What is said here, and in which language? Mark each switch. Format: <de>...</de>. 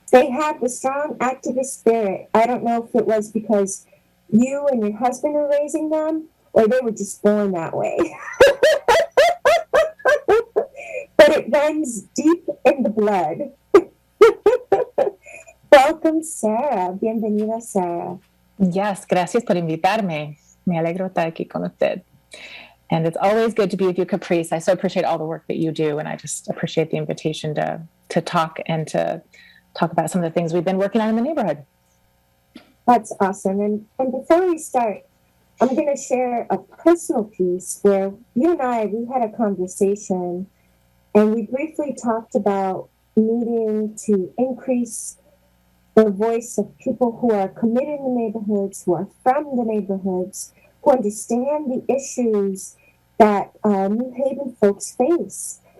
<en>They have the strong activist spirit. I don't know if it was because you and your husband are raising them, or they were just born that way. But it runs deep in the blood. Welcome, Sarah. Bienvenida, Sarah.</en> <es>Yes, gracias por invitarme. Me alegro estar aquí con usted.</es> <en>And it's always good to be with you, Caprice. I so appreciate all the work that you do, and I just appreciate the invitation to talk and to talk about some of the things we've been working on in the neighborhood. That's awesome. And before we start, I'm going to share a personal piece where you and we had a conversation, and we briefly talked about needing to increase the voice of people who are committed in the neighborhoods, who are from the neighborhoods, who understand the issues that New Haven folks face.</en>